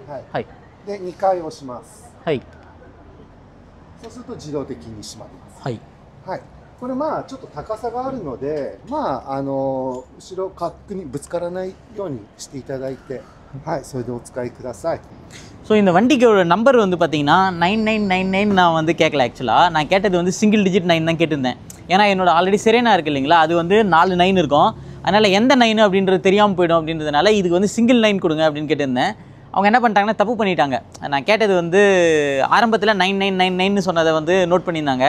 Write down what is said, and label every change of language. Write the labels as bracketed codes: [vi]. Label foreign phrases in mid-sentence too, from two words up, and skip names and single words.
[ja] はい、で2回押します。はい、そうすると自動的に閉まります。はい、はい、これまあちょっと高さがあるので、まあ後ろ角にぶつからないようにしていただいて、はい、それでお使いください。 [ta] ஸோ இந்த வண்டிக்கோட நம்பர் வந்து பார்த்தீங்கன்னா 9999 நான் வந்து கேட்கல. ஆக்சுவலாக நான் கேட்டது வந்து [en] single digit [ta] 9 தான் கேட்டிருந்தேன். ஏன்னா என்னோட ஆல்ரெடி செரேனா இருக்குது இல்லைங்களா, அது வந்து 4 9 இருக்கும். அதனால் எந்த 9 அப்படின்றது தெரியாமல் போய்டும் அப்படின்றதுனால இதுக்கு வந்து சிங்கிள் 9 கொடுங்க அப்படின்னு கேட்டிருந்தேன். அவங்க என்ன பண்ணிட்டாங்கன்னா தப்பு பண்ணிட்டாங்க. நான் கேட்டது வந்து ஆரம்பத்தில் 9999 சொன்னதை வந்து நோட் பண்ணியிருந்தாங்க.